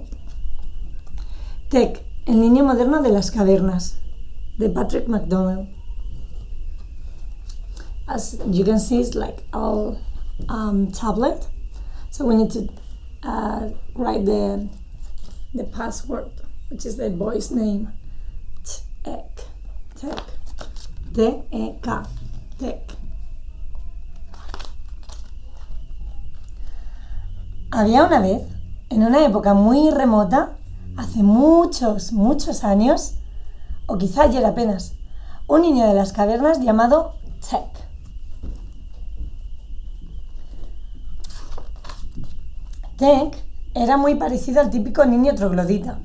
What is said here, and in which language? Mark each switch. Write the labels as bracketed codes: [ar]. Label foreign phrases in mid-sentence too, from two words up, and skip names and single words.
[es] TEK, El Niño Moderno de las Cavernas, de Patrick McDonald. [en] As you can see, it's like all tablet. So we need to write the password, which is the boy's name. TEK. TEK. T-E-K. TEK. [es] Había una vez, en una época muy remota, hace muchos, muchos años, o quizá ayer apenas, un niño de las cavernas llamado TEK. TEK era muy parecido al típico niño troglodita.